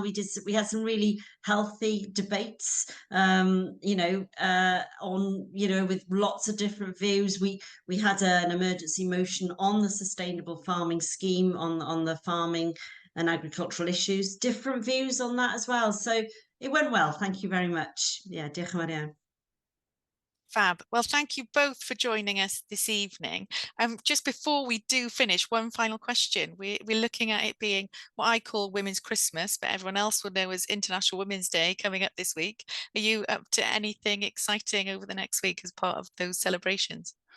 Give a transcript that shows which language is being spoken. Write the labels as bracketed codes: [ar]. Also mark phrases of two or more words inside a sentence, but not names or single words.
[en] We had some really healthy debates, on, with lots of different views. We had an emergency motion on the sustainable farming scheme, on the farming and agricultural issues, different views on that as well. So it went well. Thank you very much. Yeah, [cy] diolch yn fawr iawn. [en] Fab. Well, thank you both for joining us this evening. Just before we do finish, one final question. We're looking at it being what I call Women's Christmas, but everyone else will know as International Women's Day coming up this week. Are you up to anything exciting over the next week as part of those celebrations?